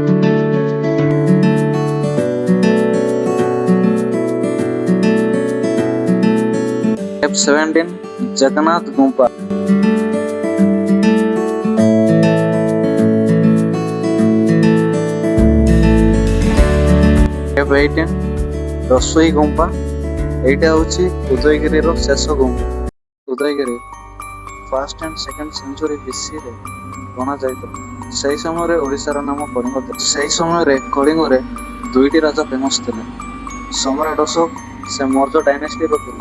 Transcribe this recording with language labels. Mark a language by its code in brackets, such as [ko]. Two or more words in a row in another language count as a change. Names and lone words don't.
[or] କେଭ୍ 17 ଜଗନ୍ନାଥ ଗୁମ୍ଫା। କେଭ୍ 18 ରସୋଇ ଗୁମ୍ଫା। ଏଇଟା ହେଉଛି ଉଦୟଗିରିର ଶେଷ ଗୁମ୍ଫା। ଉଦୟଗିରି [en] 1st and 2nd [or] ସେଞ୍ଚୁରୀ BCରେ ଗଣାଯାଇଥିଲା। ସେହି ସମୟରେ ଓଡ଼ିଶାର ନାମ କଳିଙ୍ଗ ଥିଲା। ସେହି ସମୟରେ କଳିଙ୍ଗରେ 2ଟି ରାଜା ଫେମସ୍ ଥିଲେ। ସମ୍ରାଟ ଅଶୋକ ସେ ମୌର୍ଯ୍ୟ ଡାଇନେଷ୍ଟିର ଥିଲେ।